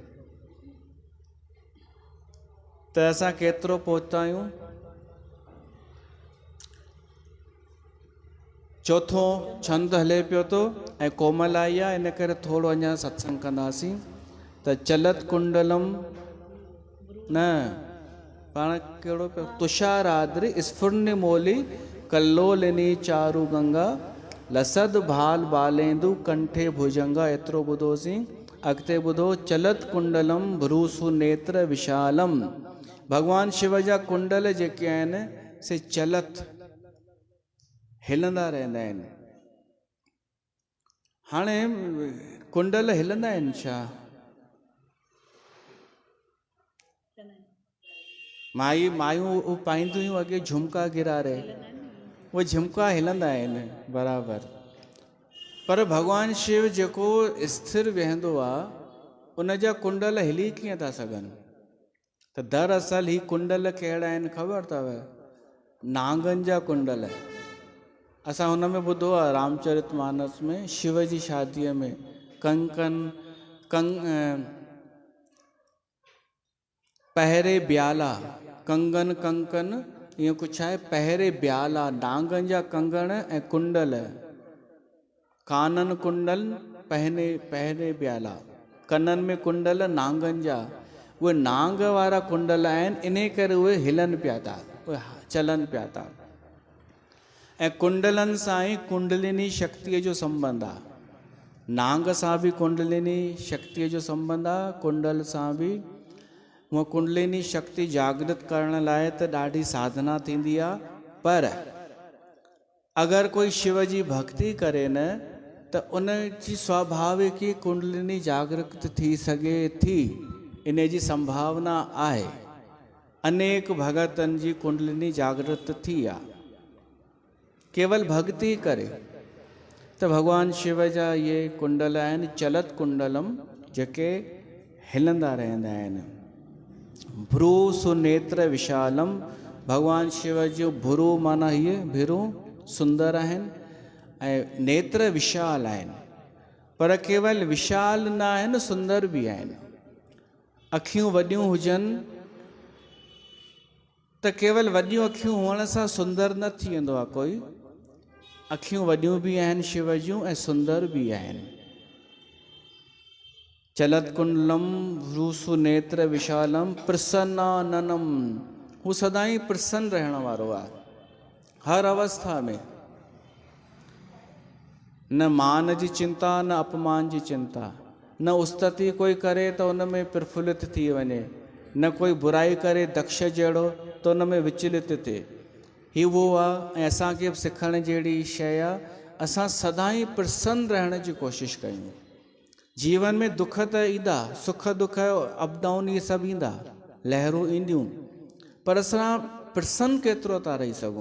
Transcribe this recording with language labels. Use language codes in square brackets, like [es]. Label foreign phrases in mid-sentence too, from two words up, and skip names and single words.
[sd] त असां केतिरो पहुता आहियूं? चौथों छंद हले पियो थो ऐं कोमल आई आहे, इन करे थोरो अञा सत्संग कंदासीं। त चलत कुंडलम न पाण कहिड़ो पियो? [sa] तुषाराद्रि स्फुर्न मोली कल्लोलिनी चारु गंगा लसद भाल बालेंदु कंठे भुजंगा। [sd] एतिरो ॿुधोसीं। अॻिते ॿुधो, [sa] चलत कुंडलम भ्रूसु नेत्र विशालम। [sd] भगवान शिव जा कुंडल जेके आहिनि से चलत हिलंदा रहंदा आहिनि। हाणे कुंडल हिलंदा आहिनि छा? मायूं पाईंदियूं हुयूं अॻे झुमका गिरारे, उहे झुमका हिलंदा आहिनि बराबरि। पर भॻवानु शिव जेको स्थिर वेहंदो आहे उन जा कुंडल हिली कीअं था सघनि? त दरअसल ही कुंडल कहिड़ा आहिनि ख़बर अथव? नांगनि जा कुंडल। असां हुन में ॿुधो आहे रामचरितमानस में, शिव जी शादीअ में [awa] पहिरे ब्याला, [sd] कंगन कंकन ईअं कुझु आहे। [awa] पहिरे ब्याला [sd] नांगनि जा कंगण ऐं कुंडल, [awa] कानन कुंडल पहिरे ब्याला, [sd] कननि में कुंडल नांगनि जा। उहे नांग वारा कुंडल आहिनि, इन करे उहे हिलनि पिया था, उहे चलनि पिया था। ऐं कुंडलनि सां ई कुंडलिनी शक्तिअ जो संबंध आहे। नांग सां बि कुंडलिनी शक्तिअ जो संबंध आहे, कुंडल सां बि। हूअ कुंडलिनी शक्ति जागृत करण लाइ त ॾाढी साधना थींदी आहे, पर अगरि कोई शिव जी भक्ति करे न त उन जी स्वाभाविक ई कुंडलिनी जागृत थी सघे थी। इन जी संभावना आहे। अनेक भगतनि जी कुंडलिनी जागृत थी आहे केवल भक्ति करे। त भगवान शिव जा ये कुंडल आहिनि [sa] चलत कुंडलम, [sd] जेके हिलंदा रहंदा आहिनि। [sa] भ्रू सुनेत्र विशालम, [sd] भगवान शिव जो भ्रू माना हीअ भिरू सुंदर आहिनि ऐं नेत्र विशाल आहिनि। पर केवल विशाल न आहिनि, सुंदर बि आहिनि। अखियूं वॾियूं हुजनि त केवल वॾियूं अखियूं हुअण सां सुंदर न थी वेंदो आहे कोई। अखियूं वॾियूं बि आहिनि शिव जूं ऐं सुंदर बि आहिनि। [sa] चलत कुंडलम भ्रूसु नेत्र विशालम प्रसन्नाननम, [sd] हू सदाई प्रसन्न रहण वारो आहे हर अवस्था में। न मान जी चिंता न अपमान जी चिंता, न उस्तति कोई करे त उन में प्रफुल्लित थी वञे, न कोई बुराई करे दक्ष जहिड़ो त उन में विचलित थिए। ही वो आहे। ऐं असांखे बि सिखण जहिड़ी शइ आहे, असां सदाई प्रसन्न रहण जी कोशिशि कयूं। जीवन में दुख त ईंदा, सुख दुख [en] up down [sd] इहे सभु ईंदा, लहरूं ईंदियूं, पर असां प्रसन्न केतिरो था रही सघूं।